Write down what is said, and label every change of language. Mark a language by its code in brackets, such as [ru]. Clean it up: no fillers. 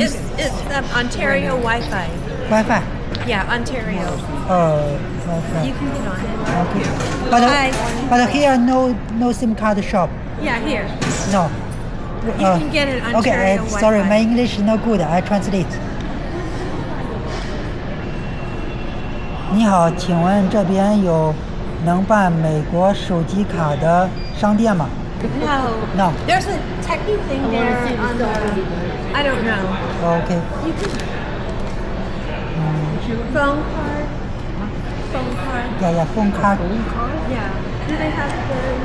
[en] It's Ontario Wi-Fi. Wi-Fi. Yeah, Ontario. Okay. You can get on it. Okay. But here no SIM card shop. Yeah, here. No. You can get it Ontario Okay, Wi-Fi. sorry, my English is not good. I translate. [zh] 你好，请问这边有能办美国手机卡的商店吗？ [en] No. There's a techie thing there on the... I don't know. Okay. You can... Phone card? Phone card? Yeah, phone card. Yeah. Do they have the...